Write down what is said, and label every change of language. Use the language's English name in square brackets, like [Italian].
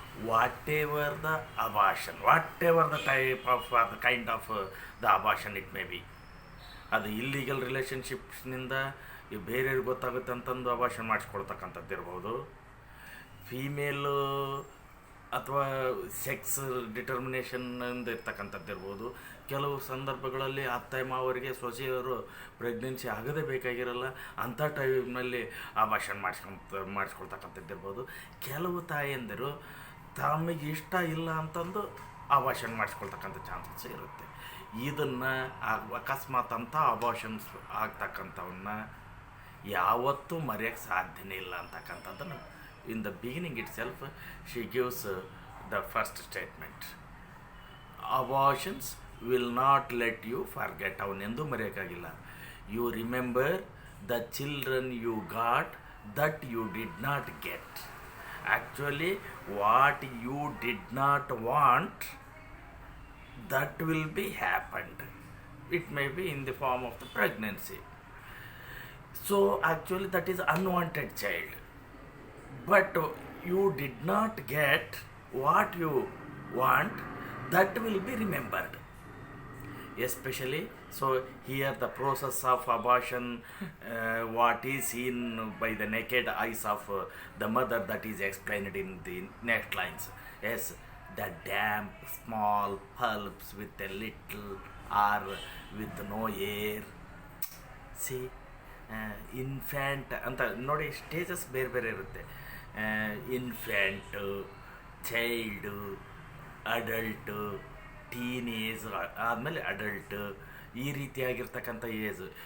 [English] Whatever the abortion, whatever the type of or the kind of the abortion it may be, [Kannada] ಅದು illegal ರಿಲೇಷನ್ಶಿಪ್ಸ್ನಿಂದ ಬೇರೆಯವ್ರಿಗೆ ಗೊತ್ತಾಗುತ್ತೆ ಅಂತಂದು abortion ಮಾಡಿಸ್ಕೊಳ್ತಕ್ಕಂಥದ್ದು ಇರ್ಬೋದು, female ಅಥವಾ sex ಡಿಟರ್ಮಿನೇಷನ್ನಿಂದ ಇರ್ತಕ್ಕಂಥದ್ದು ಇರ್ಬೋದು. ಕೆಲವು ಸಂದರ್ಭಗಳಲ್ಲಿ ಅತ್ತೆ ಮಾವರಿಗೆ ಸೊಸೆಯವರು ಪ್ರೆಗ್ನೆನ್ಸಿ ಆಗದೇ ಬೇಕಾಗಿರಲ್ಲ, ಅಂಥ ಟೈಮ್ನಲ್ಲಿ ಅಬಾರ್ಷನ್ ಮಾಡಿಸ್ಕೊಳ್ತಕ್ಕಂಥದ್ದು ಇರ್ಬೋದು. ಕೆಲವು ತಾಯಂದಿರು ತಮಗೆ ಇಷ್ಟ ಇಲ್ಲ ಅಂತಂದು ಅಬಾರ್ಷನ್ ಮಾಡಿಸ್ಕೊಳ್ತಕ್ಕಂಥ ಚಾನ್ಸಸ್ ಇರುತ್ತೆ. ಇದನ್ನು ಅಕಸ್ಮಾತ್ ಅಂತ ಅಬಾರ್ಷನ್ಸ್ ಆಗ್ತಕ್ಕಂಥವನ್ನ ಯಾವತ್ತೂ ಮರೆಯೋಕ್ಕೆ ಸಾಧ್ಯನೇ ಇಲ್ಲ ಅಂತಕ್ಕಂಥದ್ದನ್ನು [English] In the beginning itself she gives the first statement. Abortions will not let you forget. [Kannada] ಅವನೆಂದೂ ಮರೆಯೋಕ್ಕಾಗಿಲ್ಲ. [English] You remember the children you got that you did not get. Actually what you did not want that will be happened. It may be in the form of the pregnancy. So actually that is unwanted child, but you did not get what you want, that will be remembered. Especially so here the process of abortion, what is seen by the naked eyes of the mother, that is explained in the next lines. Yes, the damp small pulps with a little or with no air. [Kannada] See, infant ಅಂತ ನೋಡಿ, stages ಬೇರೆ ಬೇರೆ ಇರುತ್ತೆ. ಇನ್ಫ್ಯಾಂಟು, child, adult, teenage ಆದಮೇಲೆ adult, ಈ ರೀತಿಯಾಗಿರ್ತಕ್ಕಂಥ age.